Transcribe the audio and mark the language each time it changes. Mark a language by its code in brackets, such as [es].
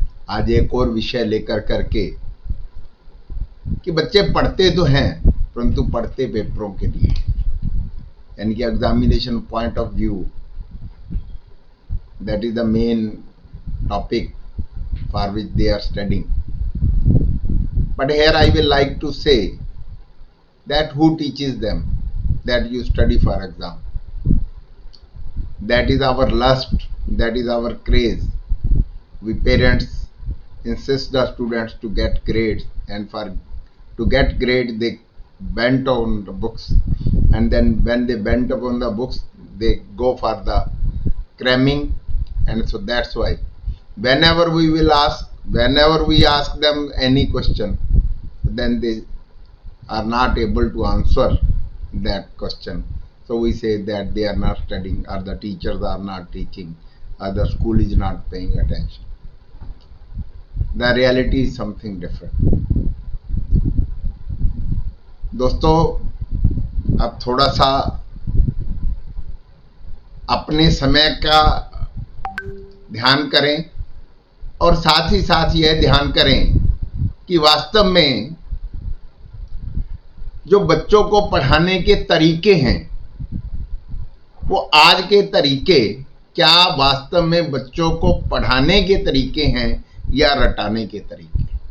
[hi] आज एक और विषय लेकर करके कि बच्चे पढ़ते तो हैं परंतु पढ़ते पेपरों के लिए, यानी कि [en] Examination point of view. That is the main topic for which they are studying. But here I will like to say that who teaches them that you study for exam. That is our lust, that is our craze. We parents insist the students to get grades, and to get grades they bent on the books, and then when they bent upon the books they go for the cramming. And so that's why whenever we ask them any question, then they are not able to answer that question. So we say that they are not studying, or the teachers are not teaching, or the school is not paying attention. The reality is something different. [hi] दोस्तों, अब थोड़ा सा अपने समय का ध्यान करें और साथ ही साथ यह ध्यान करें कि वास्तव में जो बच्चों को पढ़ाने के तरीके हैं वो आज के तरीके क्या वास्तव में बच्चों को पढ़ाने के तरीके हैं या रटाने के तरीके।